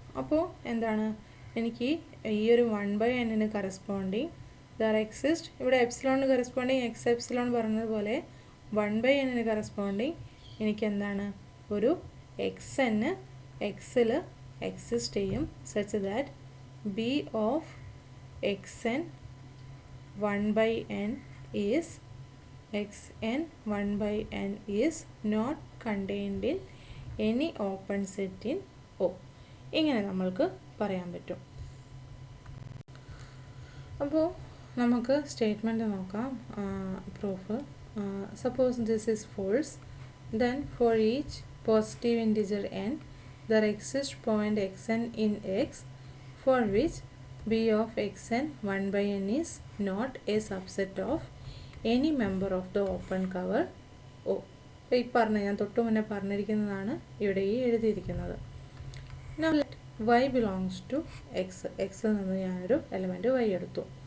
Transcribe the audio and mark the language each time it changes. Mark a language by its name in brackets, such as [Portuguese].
[Malayalam] അപ്പോൾ എന്താണ്, എനിക്ക് ഈ ഒരു 1/n കറസ്പോണ്ടിങ് ദർ എക്സിസ്റ്റ്, ഇവിടെ എപ്സിലോണിന് കറസ്പോണ്ടിങ് എക്സ് എപ്സിലോൺ പറഞ്ഞതുപോലെ 1/n കറസ്പോണ്ടിങ് എനിക്ക് എന്താണ്, ഒരു xn എക്സിൽ എക്സിസ്റ്റ് ചെയ്യും, [English] Such that B of xn 1/n is xn 1/n is not contained in any open set in O. [Malayalam] ഇങ്ങനെ നമ്മൾക്ക് പറയാൻ പറ്റും. അപ്പോൾ നമുക്ക് സ്റ്റേറ്റ്മെൻറ്റ് നോക്കാം. [English] Proof, suppose this is false, then for each positive integer n there exists point xn in x for which b of xn 1/n is not a subset of any member of the open cover O. [Malayalam] അപ്പോൾ ഈ ഞാൻ തൊട്ട് മുന്നേ പറഞ്ഞിരിക്കുന്നതാണ് ഇവിടെ ഈ എഴുതിയിരിക്കുന്നത്. [English] Now let y belongs to x. [Malayalam] എക്സിൽ നിന്ന് ഞാനൊരു എലമെൻറ്റ് y എടുത്തു.